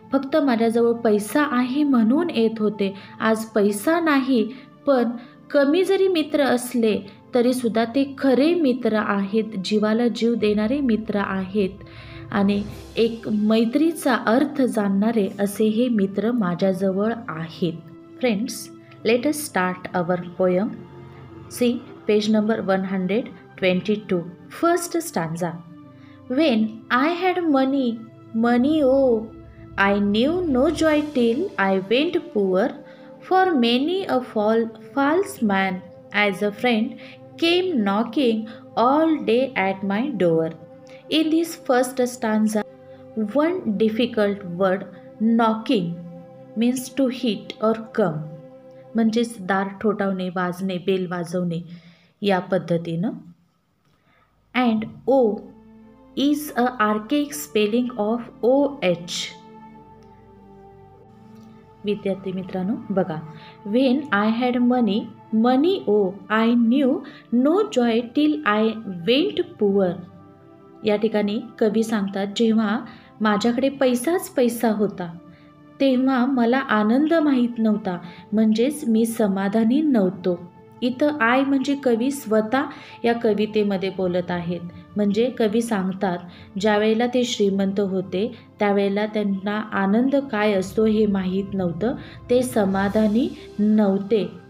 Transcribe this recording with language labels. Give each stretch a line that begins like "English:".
Marathi: फक्त माझ्याजवळ पैसा आहे म्हणून येत होते. आज पैसा नाही पण कमी जरी मित्र असले तरीसुद्धा ते खरे मित्र आहेत, जीवाला जीव देणारे मित्र आहेत आणि एक मैत्रीचा अर्थ जाणणारे असे हे मित्र माझ्याजवळ आहेत.
English: Friends, let us start our poem. See page number 122. First stanza. When I had money, oh, I knew no joy till I went poor, for many a false man as a friend came knocking all day at my door. In this first stanza, one difficult word, knocking, means to hit or come.
Marathi: म्हणजेच दार ठोठावणे, वाजणे, bell वाजवणे या पद्धतीनं.
English: And O is a archaic spelling of OH.
Marathi: विद्यार्थी मित्रांनो बघा,
English: when I had money oh I knew no joy till I went poor.
Marathi: या ठिकाणी कवी सांगतात, जेव्हा माझ्याकडे पैसाच पैसा होता तेव्हा मला आनंद माहीत नव्हता, म्हणजेच मी समाधानी नव्हतो. इथं आय म्हणजे कवी स्वतः या कवितेमध्ये बोलत आहेत. म्हणजे कवी सांगतात, ज्यावेळेला ते श्रीमंत होते त्यावेळेला त्यांना आनंद काय असतो हे माहीत नव्हतं, ते समाधानी नव्हते.